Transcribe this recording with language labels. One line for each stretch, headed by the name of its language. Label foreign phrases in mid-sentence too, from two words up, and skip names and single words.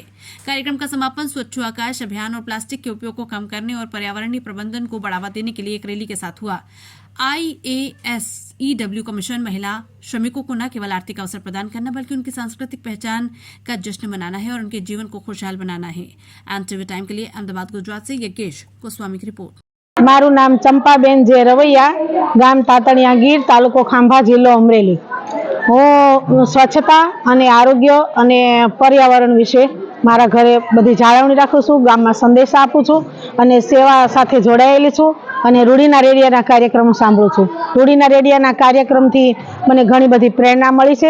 Hindi: कार्यक्रम का समापन स्वच्छ आकाश अभियान और प्लास्टिक के उपयोग को कम करने और पर्यावरणीय प्रबंधन को बढ़ावा देने के लिए एक रैली के साथ हुआ। IASEW का मिशन महिला श्रमिकों को न केवल आर्थिक अवसर प्रदान करना बल्कि उनकी सांस्कृतिक पहचान का जश्न मनाना है और उनके जीवन को खुशहाल बनाना है। NTV टाइम के लिए अहमदाबाद गुजरात से यज्ञेश गोस्वामी की रिपोर्ट।
Gujarati: મારું નામ ચંપાબેન જે રવૈયા, ગામ તાતણિયા ગીર, તાલુકો ખાંભા, જિલ્લો અમરેલી। હું સ્વચ્છતા અને આરોગ્ય અને પર્યાવરણ વિશે મારા ઘરે બધી જાળવણી રાખું છું, ગામમાં સંદેશા આપું છું અને સેવા સાથે જોડાયેલી છું અને રૂડીના રેડિયાના કાર્યક્રમો સાંભળું છું। રૂડીના રેડિયાના કાર્યક્રમથી મને ઘણી બધી પ્રેરણા મળી છે।